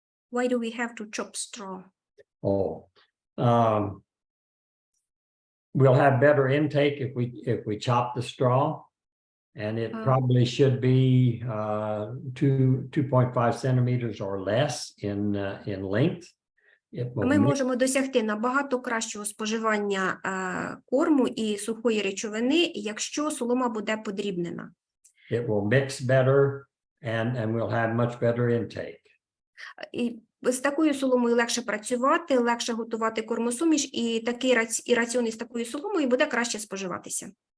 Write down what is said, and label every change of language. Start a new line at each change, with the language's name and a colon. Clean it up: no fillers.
English: Why do we have to chop straw? Oh, we'll have better intake if we chop the straw, and it probably should be 2.5 centimeters or less in length.
Ukrainian: Ми можемо досягти набагато кращого споживання корму і сухої речовини, якщо солома буде подрібнена.
English: It will mix better and we'll have much better intake.
Ukrainian: І з такою соломою легше працювати, легше готувати кормосуміш, і такий раціон із такою соломою буде краще споживатися.